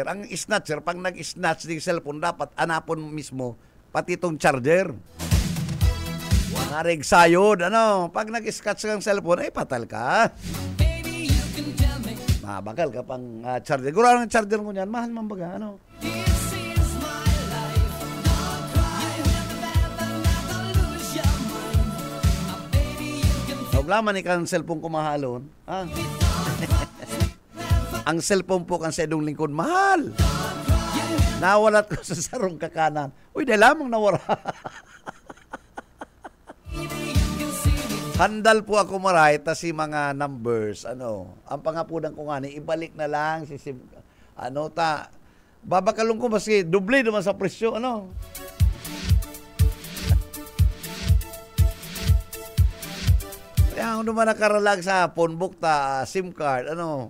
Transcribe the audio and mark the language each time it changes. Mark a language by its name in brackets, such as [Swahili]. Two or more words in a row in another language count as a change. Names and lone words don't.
[Bikol] Ang snatcher, pag nag-snatch ng cellphone, dapat anapon mismo pati itong charger. Narig sayod, ano? Pag nag-scratch ng cellphone, ay patal ka. Bakal ka pang charger. Gura ng charger mo yan, mahal man baga, ano? Naglaman ikang cellphone ko mahalon. Ang cellphone po kan sa edong lingkod, mahal. Nawalat ko sa sarong kakanan. Uy, dahil lamang nawara. Handal po ako maray, ta si mga numbers, ano. Ang pangapunan ko nga ni, ibalik na lang si SIM. Ano, babakalong ko maski doble naman sa presyo, ano. Kaya kung naman nakaralag sa phone book SIM card, ano.